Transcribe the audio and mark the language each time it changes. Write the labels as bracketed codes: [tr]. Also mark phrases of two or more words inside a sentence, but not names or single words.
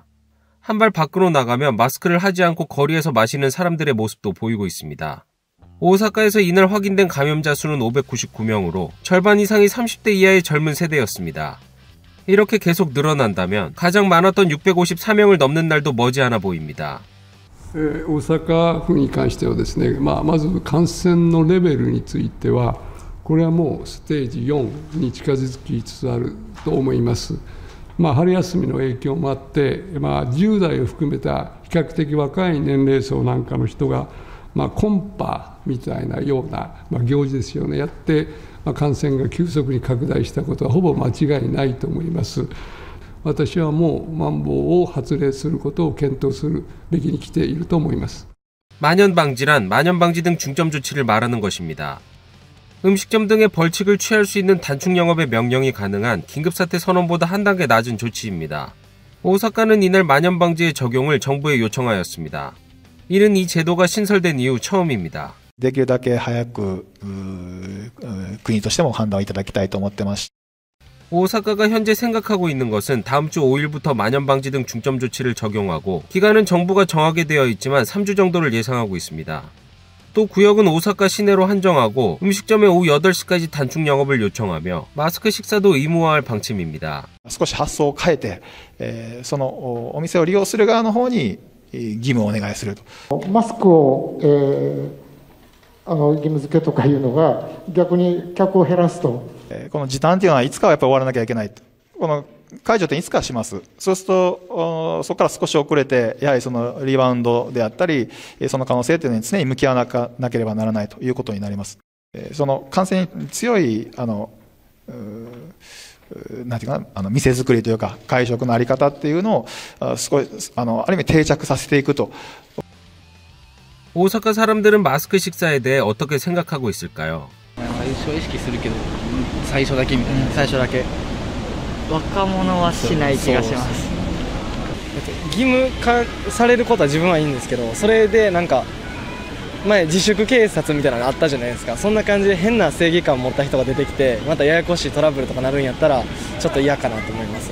[ko] 한 발 밖으로 나가면 마스크를 하지 않고 거리에서 마시는 사람들의 모습도 보이고 있습니다. 오사카에서 이날 확인된 감염자 수는 599명으로 절반 이상이 30대 이하의 젊은 세대였습니다. 이렇게 계속 늘어난다면 가장 많았던 654명을 넘는 날도 머지않아 보입니다. [ja] 大阪府に関してはですね、まず感染のレベルについてはこれはもうステージ4に近づきつつあると思います。春休みの影響もあって、10代を含めた比較的若い年齢層なんかの人が、コンパみたいなような、行事ですよね、やって、感染が急速に拡大したことはほぼ間違いないと思います。私はもうまん防を発令することを検討するべきに来ていると思います。 [ko] 만연방지란 만연방지 등 중점 조치를 말하는 것입니다. 음식점 등의 벌칙을 취할 수 있는 단축 영업의 명령이 가능한 긴급사태 선언보다 한 단계 낮은 조치입니다. 오사카는 이날 만연방지의 적용을 정부에 요청하였습니다. 이는 이 제도가 신설된 이후 처음입니다. [ja] できるだけ早く国としても判断をいただきたいと思ってます。 [ko] 오사카가 현재 생각하고 있는 것은 다음 주 5일부터 만연방지 등 중점 조치를 적용하고 기간은 정부가 정하게 되어 있지만 3주 정도를 예상하고 있습니다. 또 구역은 오사카 시내로 한정하고 음식점에 오후 8시까지 단축 영업을 요청하며 마스크 식사도 의무화할 방침입니다. [ja] 少し発想を変えて、そのお店を利用する側の方に義務をお願いすると。マスクを、義務付けとかいうのが逆に客を減らすと。この時短というのはいつかはやっぱり終わらなきゃいけない。この解除っていつかします。そうするとそこから少し遅れてやはりそのリバウンドであったりその可能性というのに常に向き合わなければならないということになります。その感染に強いなんていうかな店作りというか会食のあり方っていうのを少しある意味定着させていくと。 [ko] 오사카 사람들은 마스크 식사에 대해 어떻게 생각하고 있을까요? [ja] 最初意識するけど最初だけみたいな。最初だけ。若者はしない気がします。義務化されることは自分はいいんですけど、それでなんか前自粛警察みたいなのあったじゃないですか。そんな感じで変な正義感を持った人が出てきてまたややこしいトラブルとかなるんやったらちょっと嫌かなと思いますね。